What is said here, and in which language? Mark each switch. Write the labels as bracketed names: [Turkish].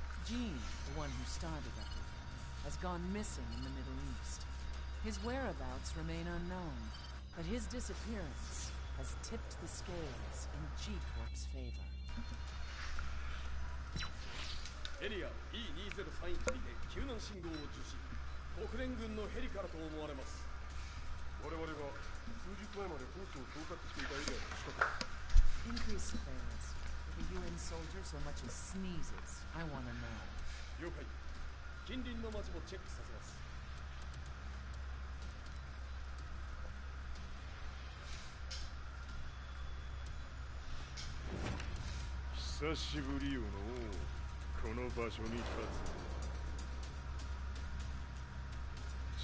[English] Jean, the one who started everything, has gone missing in the Middle East. His whereabouts remain unknown, but his disappearance has tipped the scales in G-Corp's favor. [Japanese] エリア E203 にて救難信号を受信。国連軍のヘリからと思われます。我々が数日前までコースを統括していたエリアの近くです。 [English] Increase surveillance. If a UN soldier so much as sneezes, I want to know. [Japanese] 了解。近隣の町もチェックさせます。久しぶりよのこの場所に立つ。